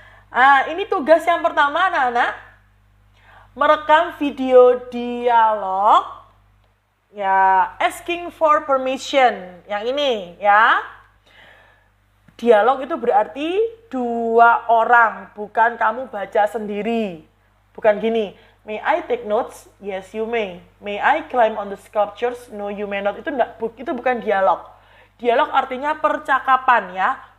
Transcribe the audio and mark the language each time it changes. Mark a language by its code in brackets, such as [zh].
[id] Nah, ini tugas yang pertama anak-anak. Merekam video dialog. [en] Ya, asking for permission. [id] Yang ini ya. Dialog itu berarti dua orang, bukan kamu baca sendiri. Bukan gini. [en] May I take notes? Yes, you may. May I climb on the sculptures? No, you may not. [id] Itu bukan dialog. Dialog artinya percakapan ya.